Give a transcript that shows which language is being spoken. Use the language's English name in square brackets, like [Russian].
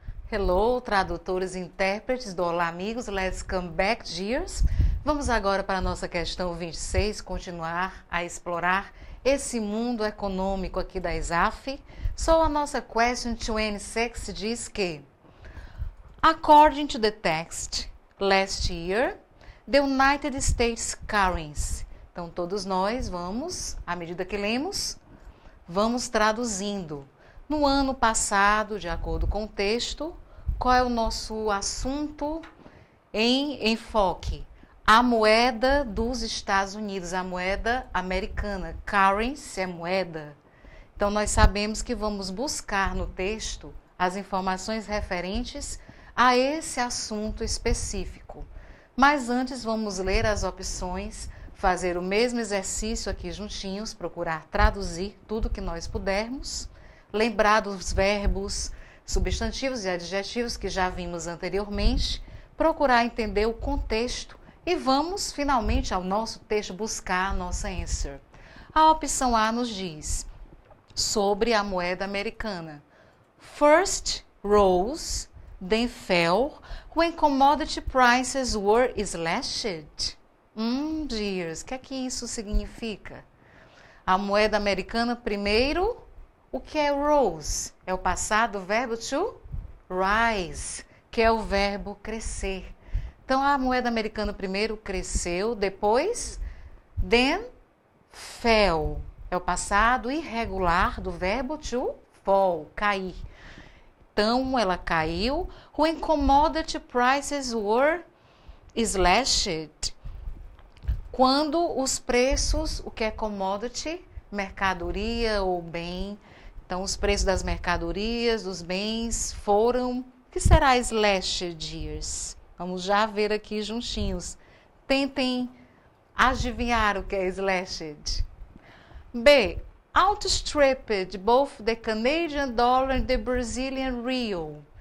[English] Hello, [Portuguese] tradutores e intérpretes do [English] Olá Amigos, let's come back, dears. [Portuguese] Vamos agora para a nossa questão 26, continuar a explorar esse mundo econômico aqui da ESAF. [English] So, [Portuguese] a nossa [English] question 26 [Portuguese] diz que, [English] according to the text, last year, the United States currency. [Portuguese] Então, todos nós vamos, à medida que lemos, vamos traduzindo. No ano passado, de acordo com o texto, qual é o nosso assunto em enfoque? A moeda dos Estados Unidos, a moeda americana. Currency é moeda. Então, nós sabemos que vamos buscar no texto as informações referentes a esse assunto específico. Mas antes, vamos ler as opções, fazer o mesmo exercício aqui juntinhos, procurar traduzir tudo que nós pudermos, lembrar dos verbos, substantivos e adjetivos que já vimos anteriormente, procurar entender o contexto e vamos finalmente ao nosso texto buscar a nossa answer. A opção A nos diz sobre a moeda americana. [English] First rose, then fell, when commodity prices were slashed. [Portuguese] Dears, o que é que isso significa? A moeda americana primeiro. O que é rose? É o passado, o verbo to rise, que é o verbo crescer. Então, a moeda americana primeiro cresceu, depois, [English] then fell. [Portuguese] É o passado irregular do verbo to fall, cair. Então, ela caiu. [English] When commodity prices were slashed. [Portuguese] Quando os preços, o que é commodity? Mercadoria ou bem. Então, os preços das mercadorias, dos bens foram... O que será slashed, dears? Vamos já ver aqui juntinhos. Tentem adivinhar o que é slashed. B. [English] Outstripped both the Canadian dollar and the Brazilian real.